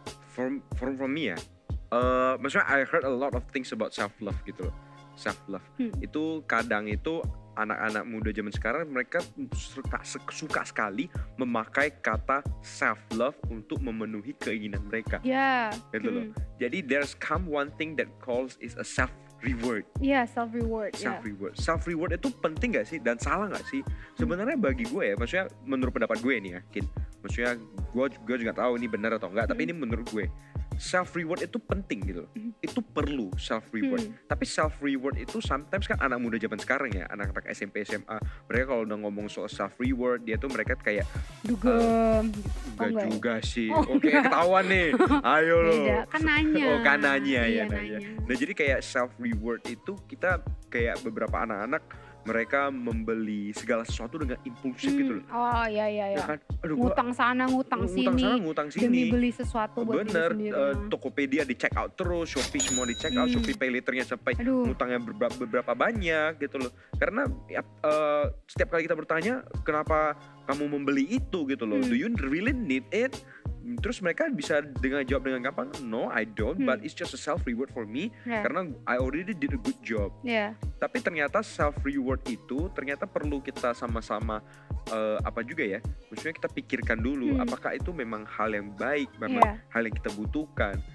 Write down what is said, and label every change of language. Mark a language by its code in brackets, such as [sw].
[en] From me ya. [id] Maksudnya [en] I heard a lot of things about self love [id] gitu loh. [en] Self love. [id] Itu kadang itu anak-anak muda zaman sekarang mereka suka sekali memakai kata self love untuk memenuhi keinginan mereka. Gitu loh. Jadi [en] there's come one thing that calls is a self reward. Self reward. [id] Self reward itu penting gak sih dan salah gak sih? Sebenarnya bagi gue ya, maksudnya menurut pendapat gue nih ya, maksudnya gue juga tahu ini benar atau enggak, tapi ini menurut gue self reward itu penting gitu. Itu perlu self reward. Tapi self reward itu sometimes kan anak muda zaman sekarang ya, anak-anak SMP SMA, mereka kalau udah ngomong soal self reward, dia tuh mereka kayak dugem. Enggak juga sih. Oke, ketahuan nih. Ayo lo. Kan nanya. Oh, kan nanya ya. Nanya. Nah, jadi kayak self reward itu kita kayak beberapa anak-anak mereka membeli segala sesuatu dengan impulsif gitu loh. Oh iya. Ya kan? Aduh, ngutang sana, ngutang sini. Demi beli sesuatu buat diri sendiri. Tokopedia di check out terus, Shopee semua di check out, Shopee Pay Later-nya sampai ngutangnya beberapa banyak gitu loh. Karena setiap kali kita bertanya, kenapa kamu membeli itu gitu loh? [en] Do you really need it? [id] Terus mereka bisa jawab dengan gampang, [en] no I don't, but it's just a self reward for me [id] karena [en] I already did a good job. [id] Tapi ternyata self reward itu ternyata perlu kita sama-sama apa juga ya, maksudnya kita pikirkan dulu apakah itu memang hal yang baik, memang hal yang kita butuhkan.